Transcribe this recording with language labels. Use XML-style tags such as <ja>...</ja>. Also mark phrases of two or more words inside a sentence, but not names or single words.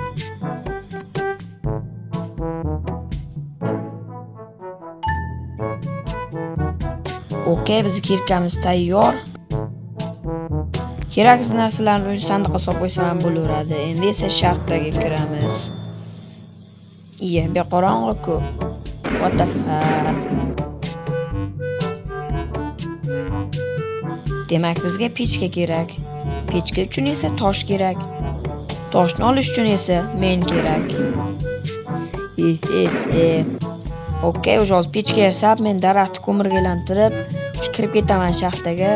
<uz>Okey, bizning kirkamiz tayyor. Keraksiz narsalarni sandiqqa solib qo'ysam ham bo'laveradi. Endi esa shaxtaga kiramiz. Iya, beqorong'i-ku.</uz> <en>What the fuck?</en> <uz>Demak, bizga pechka kerak. Pechka uchun esa tosh kerak. Toshni olish uchun esa men kerak. Okey, hozir pechka yasab, men daraxtni ko'mirga aylantirib, kirib ketaman shaxtaga.</uz>